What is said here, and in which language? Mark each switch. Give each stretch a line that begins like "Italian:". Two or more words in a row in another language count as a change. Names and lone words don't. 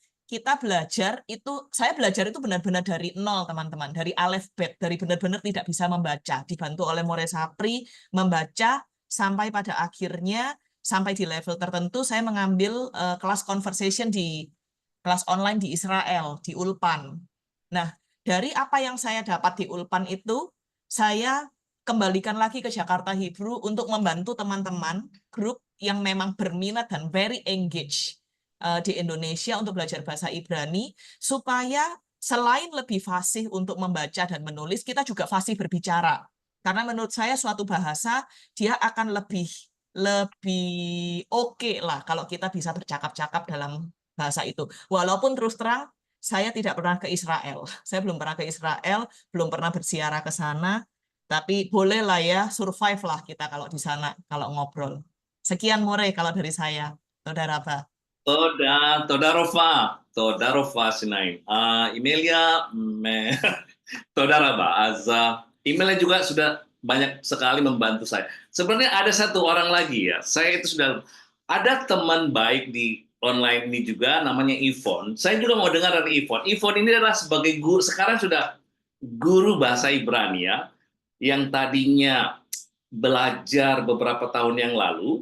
Indonesian: Saya belajar itu benar-benar dari nol, teman-teman, dari alfabet, dari benar-benar tidak bisa membaca, dibantu oleh More Sapri membaca sampai pada akhirnya sampai di level tertentu saya mengambil kelas conversation di kelas online di Israel, di Ulpan. Nah, dari apa yang saya dapat di Ulpan itu, saya kembalikan lagi ke Jakarta Hebrew untuk membantu teman-teman grup yang memang berminat dan
English: very engaged
Indonesian: di Indonesia untuk belajar bahasa Ibrani, supaya selain lebih fasih untuk membaca dan menulis, kita juga fasih berbicara. Karena menurut saya suatu bahasa, dia akan lebih oke lah kalau kita bisa bercakap-cakap dalam bahasa itu. Walaupun terus terang, saya tidak pernah ke Israel. Saya belum pernah ke Israel, belum pernah berziarah ke sana, tapi bolehlah ya, survive lah kita kalau di sana, kalau ngobrol. Sekian More kalau dari saya. Saudara Raba.
Hebrew: תודה רבה Shinaim. Emilia, תודה רבה.
Indonesian: Emilia juga sudah banyak sekali membantu saya. Sebenarnya ada satu orang lagi ya. Saya itu sudah ada teman baik di online ini juga, namanya Ivon. Saya juga mau dengar dari Ivon. Ivon ini adalah sebagai guru, sekarang sudah guru bahasa Ibrani ya, yang tadinya belajar beberapa tahun yang lalu.